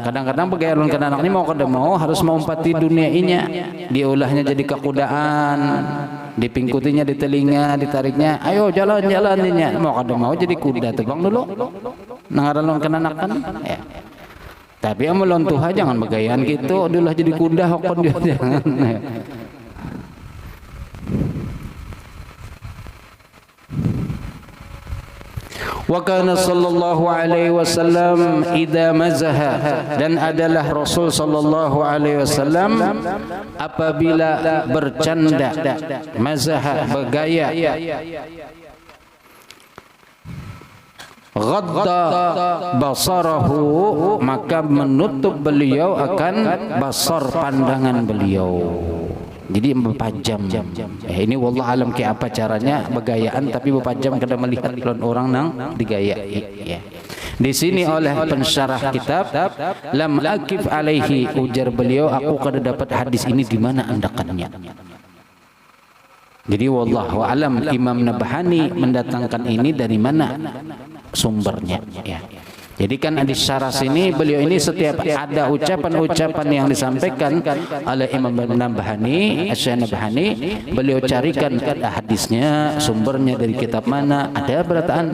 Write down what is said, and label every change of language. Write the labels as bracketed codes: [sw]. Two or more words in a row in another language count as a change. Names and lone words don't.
[bjn] Kadang-kadang begaya lawan kananak ini mau kada mau harus mengumpati dunia inya, diulahnya jadi kekudaan, dipingkutinya di telinga, ditariknya, ayo jalan-jalan inya. Mau kada mau jadi kuda terbang dulu. Nangaran lawan kananak kan ya. Tapi yang melawan Tuhan jangan begayaan gitu, diulah jadi kuda hokon dia jangan. [ar] وكان صلى الله عليه وسلم إذا مزح, [id] dan adalah Rasul [ar] صلى الله عليه وسلم [id] apabila bercanda, mazaha bergaya, [ar] غض بصره, [id] maka menutup beliau akan basar, pandangan beliau. [bjn] Jadi berpajam. Ini [ar] والله أعلم [bjn] ke apa caranya begayaan tapi berpajam kada melihat orang nang digayai ya. Di sini oleh pensyarah kitab [ar] لم أقف عليه, [bjn] ujar beliau aku kada dapat hadis ini di mana andakannya. [id] Jadi [ar] والله أعلم [id] Imam Nabhani mendatangkan ini dari mana sumbernya ya. Jadi kan di syarah sini beliau ini setiap ada ucapan-ucapan yang disampaikan oleh Imam Nabhani, Syekh Nabhani, beliau carikan hadisnya, sumbernya dari kitab mana, ada berataan.